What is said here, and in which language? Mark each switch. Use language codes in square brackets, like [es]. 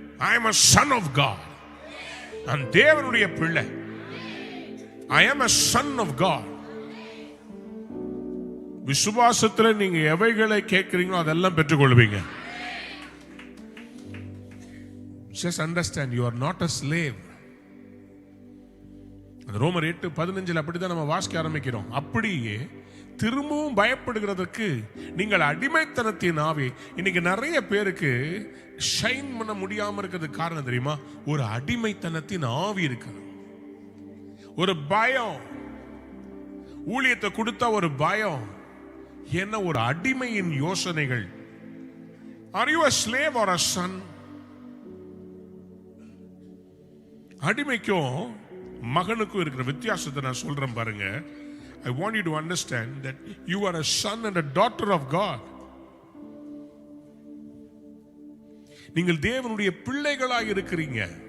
[en] I am a son of God. [ta] நான் தேவனுடைய பிள்ளை. [en] I am a son of God. [ta] விசுவாசத்தில் நீங்க எவைகளை கேட்கிறீங்களோ அதெல்லாம் பெற்றுக்கொள்வீங்க. [en] Just understand, you are not a slave. [ta] ரோமர் 8:15 அப்படிதான் நம்ம வாசிக்க ஆரம்பிக்கிறோம். அப்படியே திரும்பவும் பயப்படுகிறதுக்கு நீங்கள் அடிமைத்தனத்தின் ஆவி. இன்னைக்கு நிறைய பேருக்கு ஷைன் பண்ண முடியாம இருக்கிறதுக்கு காரணம் தெரியுமா, ஒரு அடிமைத்தனத்தின் ஆவி இருக்கு. ஒரு பயம், ஊழியத்தை கொடுத்தா ஒரு பயம், என்ன ஒரு அடிமையின் யோசனைகள். [en] Are you a slave or a son? [ta] அடிமைக்கும் மகனுக்கும் இருக்கிற வித்தியாசத்தை நான் சொல்றேன் பாருங்க. [en] I want you to understand that you are a son and a daughter of God. [ta] நீங்கள் தேவனுடைய பிள்ளைகளாக இருக்கிறீங்க.